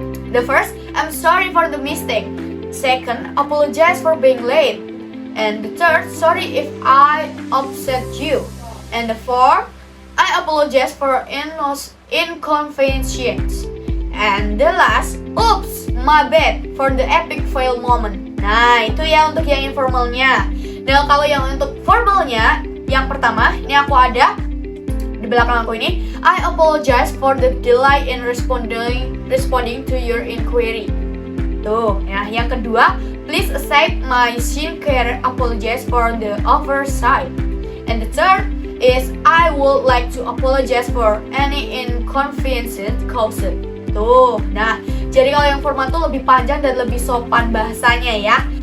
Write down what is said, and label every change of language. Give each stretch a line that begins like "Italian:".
English: The first, I'm sorry for the mistake. Second, apologize for being late. And the third, sorry if I upset you. And the fourth, I apologize for inconvenience. And the last, oops, my bad for the epic fail moment.
Indonesian: Nah, itu ya untuk yang informalnya. Nah, kalau yang untuk formalnya, yang pertama, ini aku ada di belakang aku ini,
English: I apologize for the delay in responding to your inquiry.
Indonesian: Tuh, ya. Yang kedua,
English: please accept my sincere apologies for the oversight. And the third is, I would like to apologize for any inconvenience caused.
Indonesian: Tuh, nah, jadi kalau yang formal tuh lebih panjang dan lebih sopan bahasanya ya.